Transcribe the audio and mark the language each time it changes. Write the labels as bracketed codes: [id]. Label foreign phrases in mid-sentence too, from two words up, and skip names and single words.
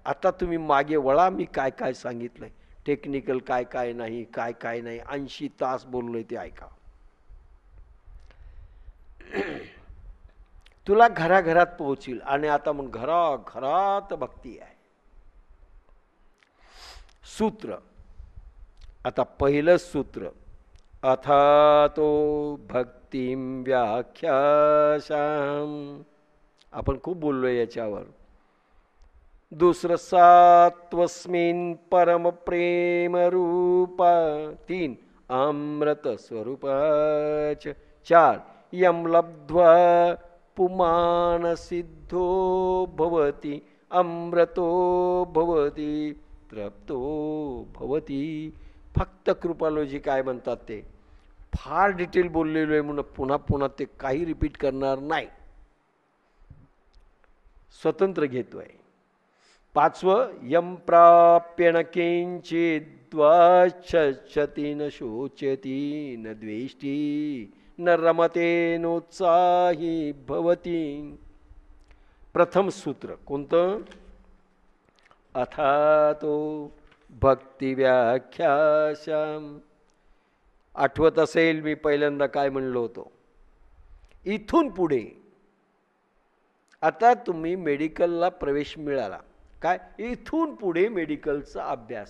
[mr] आता तुम्ही मागे वळा, मी काय काय सांगितलंय, टेक्निकल काय काय नाही, काय काय नाही, 80 तास बोललोय ते ऐका. तुला घराघरात पोहोचील. आणि आता मग घराघरात भक्ती आहे. सूत्र, आता पहिलं सूत्र, [sa] अथातो भक्तिं व्याख्यासाम. [mr] आपण खूप बोललोय याच्यावर. [sa] दुसरं सात्वस्मिन् परम प्रेम रूपा. 3 अमृत स्वरूपाच. 4 यम लब्ध्वा पुमान सिद्धो भवति अमृतो भवति तृप्तो भवति. [mr] फक्त कृपालोजी काय म्हणतात ते, फार डिटेल बोललेलो आहे म्हणून पुन्हा पुन्हा ते काही रिपीट करणार नाही. स्वतंत्र घेतोय. 5वं, [sa] यम प्राप्य न किंचिद्वाचति न शोचति न द्वेष्टी न रमते नोत्साही भवती. [mr] प्रथम सूत्र कोणतं? [sa] अथातो भक्ती व्याख्याशाम. [mr] आठवत असेल मी पहिल्यांदा काय म्हणलो होतो? इथून पुढे आता तुम्ही मेडिकलला प्रवेश मिळाला काय, इथून पुढे मेडिकलचा अभ्यास.